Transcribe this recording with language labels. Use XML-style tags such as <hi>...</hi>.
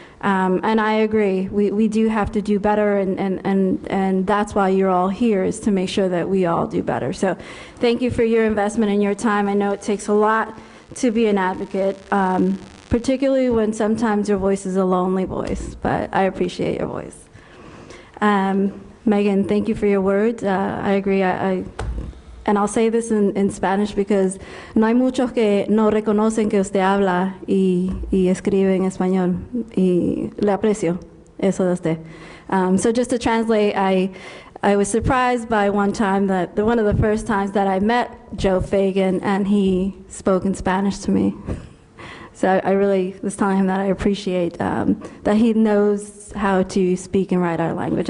<en>And I agree, we do have to do better, and that's why you're all here, is to make sure that we all do better. So thank you for your investment and your time. I know it takes a lot to be an advocate, particularly when sometimes your voice is a lonely voice, but I appreciate your voice. Megan, thank you for your words. I agree. And I'll say this in Spanish because</en> <es>no hay muchos que no reconocen que usted habla y escribe en español, y le aprecio eso de usted.</es> <en>So just to translate, I was surprised by one time that one of the first times that I met Joe Fagan, and he spoke in Spanish to me. So I really was telling him that I appreciate that he knows how to speak and write our language.</en>